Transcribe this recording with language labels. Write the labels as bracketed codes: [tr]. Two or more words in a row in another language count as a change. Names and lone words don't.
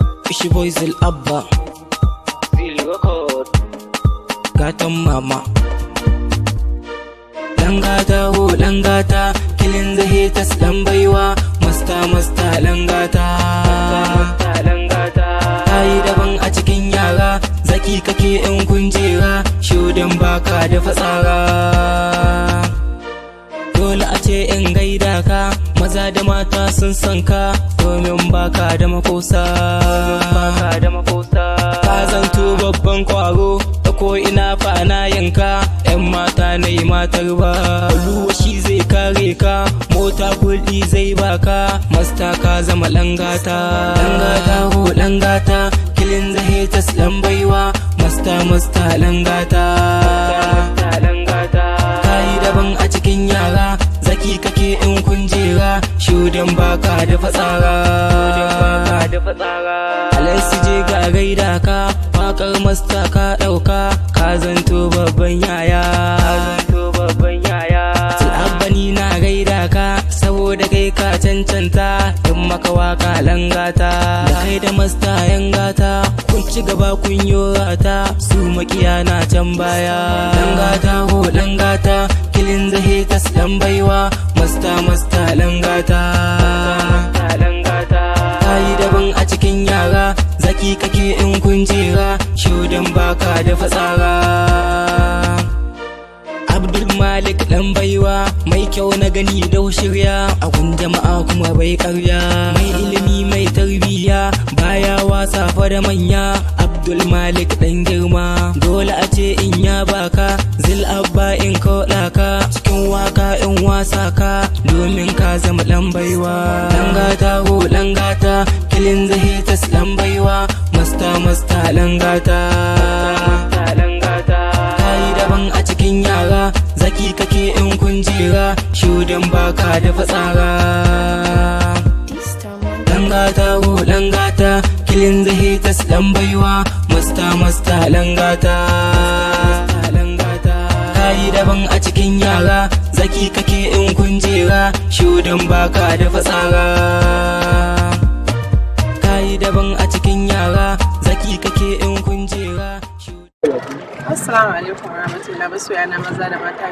[ha] Ishi boy Zil Abba. Gatan mama. Langata ho langata, [en] killing the haters [ha] dan baiwa. Masta, masta, langata. Ta yi daban a cikin yara, zaki kake in kun jera, shodin baka da fatsara. Dole a ce in gaida ka, maza da mata sun san ka, domin baka da makosa. Ka zanto babban kwaro, ta ko ina fa ana yin ka, 'yan mata na yi matar ba. Oluwa shi zai kare ka, mota kuɗi zai baka, masta ka zama langata. Langata ho langata, [en] killing the haters [ha] dan baiwa, masta, masta, langata. Ka yi daban a cikin yara, zaki kake in kun jera, shudan baka da fatsara. Alhaji je ga gaida ka, waƙar masta ka ɗauka, ka zanto babban yaya. Abba ni na gaida ka, saboda kai ka cancanta, in maka waƙa langata. Da kai da masta yan gata, kun ci gaba kun yo rata, su makiya na can baya. Langata ho langata, [en] killing the haters [ha] dan baiwa, masta, masta, langata. Ka yi daban a cikin yara, zaki kake in kun jera, shudan baka da fatsara. Abdul Malik dan baiwa, mai kyau na gani da shirya, a gun jama'a kuma bai karya. Mai ilimi mai tarbiyya, baya wasa fa da manya. Abdul Malik dan girma, dole a ce in ya baka, Zil Abba in koɗa ka, cikin waka in wasa ka, domin ka zama dan baiwa. Dan gata ho dan gata, [en] killing the haters [ha] dan baiwa, masta, masta, dan gata. Ka yi daban a cikin yara, zaki kake in kun jera, shudan baka da fatsara. Dan gata ho dan gata, [en] killing the haters [ha] dan baiwa, masta, masta, dan gata. Ka yi daban a cikin yara, zaki kake in kun jera, shudan baka da fatsara. Ka yi daban a cikin yara, zaki kake in kun jera, shudan [ar] Assalamu alaikum warahmatullahi, [ha] masoya na maza da mata.